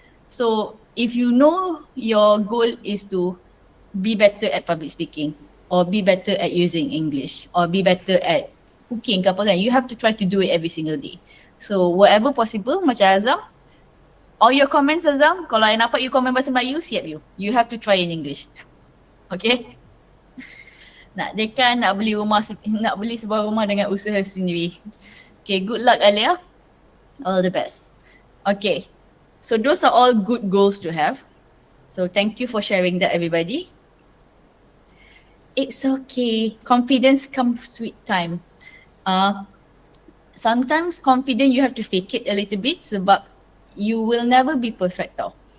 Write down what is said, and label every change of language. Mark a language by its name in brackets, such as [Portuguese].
[English] So if you know your goal is to be better at public speaking or be better at using English or be better at cooking [Malay] ke apa kan, [English] you have to try to do it every single day. So whatever possible, [Malay] macam Azam, [English] all your comments [Malay] Azam, kalau I nampak you komen bahasa Melayu, siap you. [English] You have to try in English. Okay? [Malay] Nak dekan, nak beli sebuah rumah dengan usaha sendiri. [English] Okay, good luck Alia. All the best. Okay, so those are all good goals to have. So thank you for sharing that everybody. It's okay. Confidence comes with time. Sometimes confident you have to fake it a little bit [Malay] sebab [English] you will never be perfect [Malay] tau.